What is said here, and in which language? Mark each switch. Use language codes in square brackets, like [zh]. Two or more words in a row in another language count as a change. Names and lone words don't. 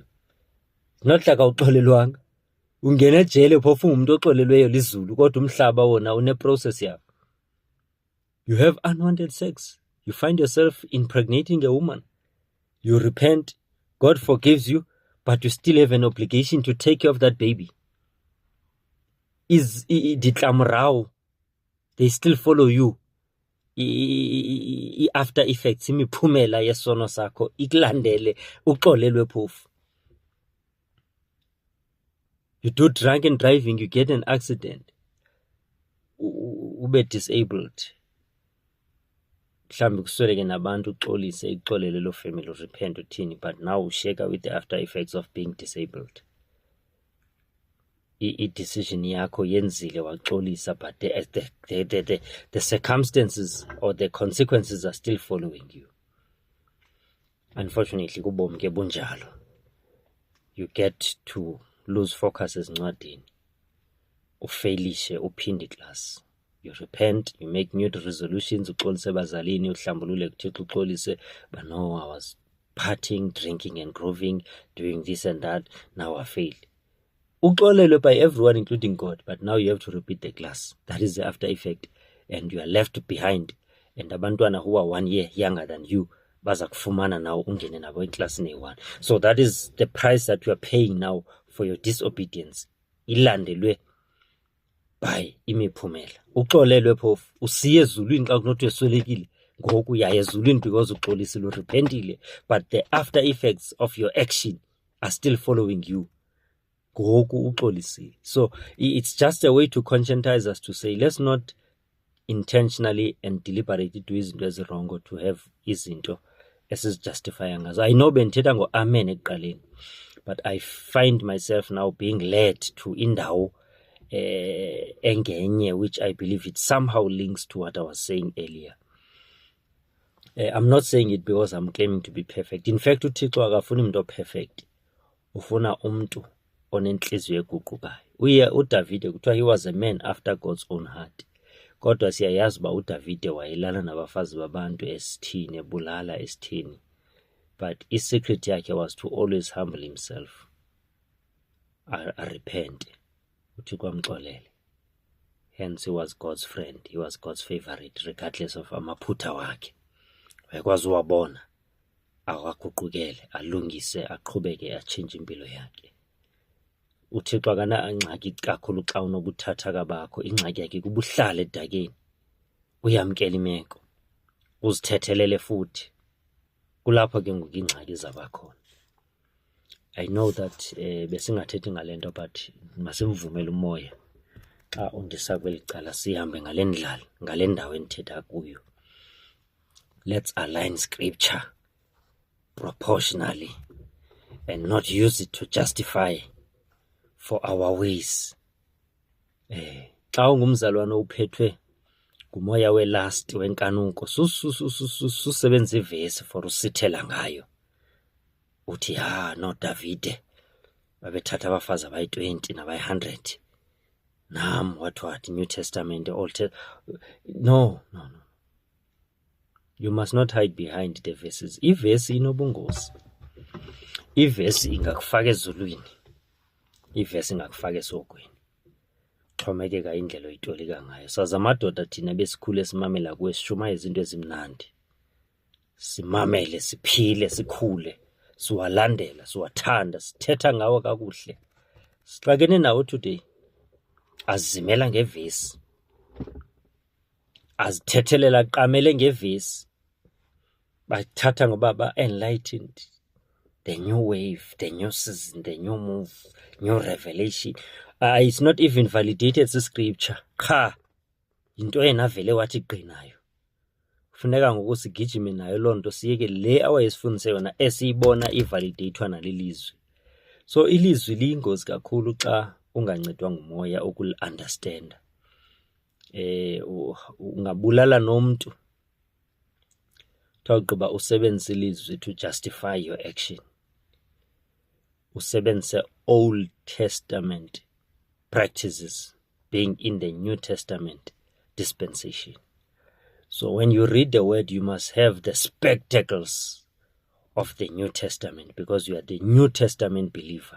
[en] Not like awuxolelwanga. [xh] Ungena ejele phofu umuntu oxolelweyo lizulu kodwa umhlaba wona une-process yakho. [en] You have unwanted sex. You find yourself impregnating a woman. You repent. God forgives you, but you still have an obligation to take care of that baby. Ditlamorao, they still follow you. After effects, [xh] imiphumela yesono sakho ikulandele uxolelwe phofu. [en] You do drunken driving, you get an accident, [xh] ube disabled. Mhlambe kusweleke nabantu uxolise ixolele lo [en] family repent uthini, but now usheka with the after effects of being disabled. [xh] I-decision yakho yenzile waxolisa, [en] but the circumstances or the consequences are still following you. Unfortunately, [xh] kubomi ke bunjalo. [en] You get to lose focus [xh] ezincwadini, ufailishe, uphinde [en] class. You repent, you make new resolutions, [xh] uxolise bazalini, uhlambulule kuThixo, uxolise, [en] but no, I was partying, drinking and grooving, doing this and that, now I failed. Uxolelwe by everyone including God, but now you have to repeat the class. That is the after effect, and you are left behind. And abantwana who are 1 year younger than you, [xh] baza kufumana now ungene nabo eclassini eyi-1. [en] So that is the price that you are paying now for your disobedience. [xh] Ilandelwe by imiphumela. Uxolelwe phofu, usiye ezulwini xa kunothi weswelekile, ngoku uya ezulwini because uxolisile urepentile, [en] but the after effects of your action are still following you [xh] ngoku uxolisile. [en] So it's just a way to conscientize us to say let's not intentionally and deliberately do [xh] izinto ezirong [en] to have [xh] izinto esizijustifya ngazo. [en] I know [xh] bendithetha ngo-amen ekuqaleni, [en] but I find myself now being led to [xh] indawo engenye, [en] which I believe it somehow links to what I was saying earlier. I'm not saying it because I'm claiming to be perfect. In fact, [xh] uThixo akafuni umuntu perfect. Ufuna umuntu onenhliziyo eguqukayo. uDavide kuthiwa [en] he was a man after God's own heart. [xh] Kodwa siyayazi uba uDavide wayelala nabafazi babantu esithini, ebulala esithini. [en] But his secret yakhe was to always humble himself. Repent. [xh] Uthixo amxolele. [en] Hence he was God's friend. He was God's favorite regardless of [xh] amaphutha wakhe. Wayekwazi uwabona, akaguqukele, alungise, aqhubeke, atshintshe impilo yakhe. Uthixo akana ingxaki kakhulu xa unobuthathaka bakho. Ingxaki yakhe kubuhlala edakeni, uyamkela imeko, uzithethelele futhi. Kulapho ke ngoku ingxaki zabakhona. [en] I know that [xh] besingathethi ngale nto, but masimvumele umoya xa undisa kweli cala sihambe ngale ndlala, ngale ndawo endithetha kuyo. [en] Let's align scripture proportionally and not use it to justify for our ways. [xh] Xa ungumzalwane uphethwe ngumoya welast wenkanuko, susebenza ivesi for usithela ngayo. Uthi no Davide babethatha abafazi abayi-20 nabayi-100. Nam what New Testament, Old Testament. [en] No. You must not hide behind the verses. [xh] Ivesi inobungozi. Ivesi ingakufaka ezulwini. Ivesi ingakufaka esogweni. Xhomekeka indlela oyitolika ngayo. Saza amadoda thina besikhule simamela kuwe, sishumayela izinto ezimnandi. Simamele, siphile, sikhule, siwalandela, siwathanda, sithetha ngawo kakuhle. Sixakene nawo today. Azimela ngevesi. Azithethelela qamele ngevesi. Bathatha ngoba ba-enlightened. [en] The new wave, the new season, the new move, new revelation. It's not even validated scripture. [xh] Cha, into enavele wathi qinayo. Kufuneka ngoku sigijime nayo loo nto, siyeke le awayesifundise yona esiyibona ivalidate nalilizwi. So ilizwi liyingozi kakhulu xa ungancedwa ngumoya ukuli-understand. Ungabulala nomuntu tawugqiba usebenzise ilizwi [en] to justify your action. Usebenzise Old Testament practices being in the New Testament dispensation. So when you read the word, you must have the spectacles of the New Testament because you are the New Testament believer.